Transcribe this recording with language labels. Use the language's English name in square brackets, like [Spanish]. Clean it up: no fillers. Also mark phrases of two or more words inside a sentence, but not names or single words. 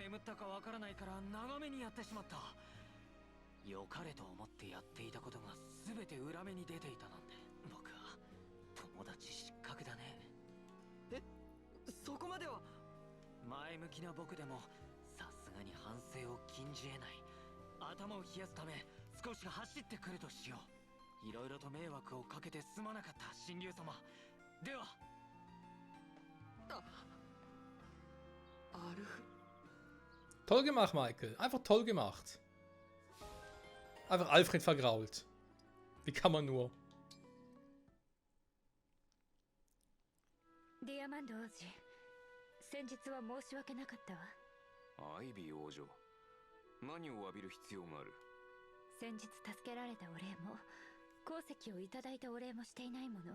[Japanese] 眠ったかわからないから長めにやってしまった良かれと思ってやっていたことが全て裏目に出ていたなんて僕は友達失格だねえそこまでは前向きな僕でもさすがに反省を禁じ得ない頭を冷やすため少し走ってくるとしよういろいろと迷惑をかけてすまなかった神竜様では [German] Toll gemacht, Michael. Einfach toll gemacht. Einfach Alfred vergrault. Wie kann man nur? [Japanese] ディアマンド王子、先日は申し訳なかったわ。アイビー王女、何を詫びる必要がある？先日助けられたお礼も、功績をいただいたお礼もしていないもの。